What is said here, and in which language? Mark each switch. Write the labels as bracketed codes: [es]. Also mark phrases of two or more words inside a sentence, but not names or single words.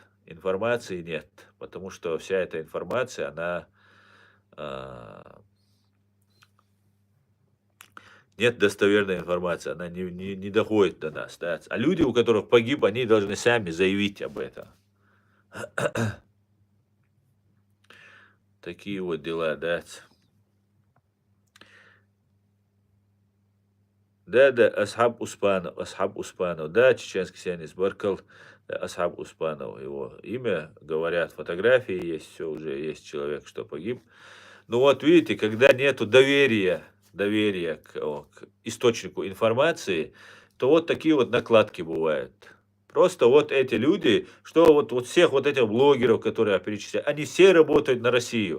[ru] Информации нет, потому что вся эта информация, она нет достоверной информации, она не доходит до нас. Да. А люди, у которых погиб, они должны сами заявить об этом. Такие вот дела, да. Да, Асхаб Успанов, да, чеченский сионист Баркал, да, Асхаб Успанов, его имя, говорят, фотографии есть, все уже есть человек, что погиб. Ну вот видите, когда нету доверия к источнику информации, то вот такие вот накладки бывают. Просто вот эти люди, что вот всех вот этих блогеров, которые я перечисляю, они все работают на Россию.